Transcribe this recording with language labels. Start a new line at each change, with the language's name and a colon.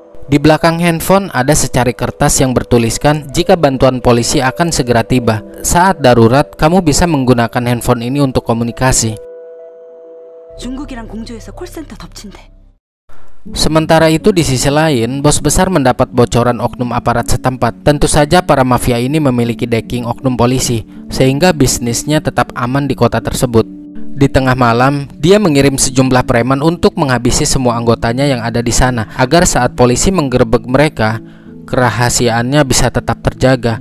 Indonesian: Di belakang handphone ada secari kertas yang bertuliskan jika bantuan polisi akan segera tiba. Saat darurat, kamu bisa menggunakan handphone ini untuk komunikasi.
Korean: 중국이랑 공조해서 콜센터 덮친대.
Indonesian: Sementara itu di sisi lain, bos besar mendapat bocoran oknum aparat setempat. Tentu saja para mafia ini memiliki backing oknum polisi, sehingga bisnisnya tetap aman di kota tersebut. Di tengah malam, dia mengirim sejumlah preman untuk menghabisi semua anggotanya yang ada di sana, agar saat polisi menggerebek mereka, kerahasiaannya bisa tetap terjaga.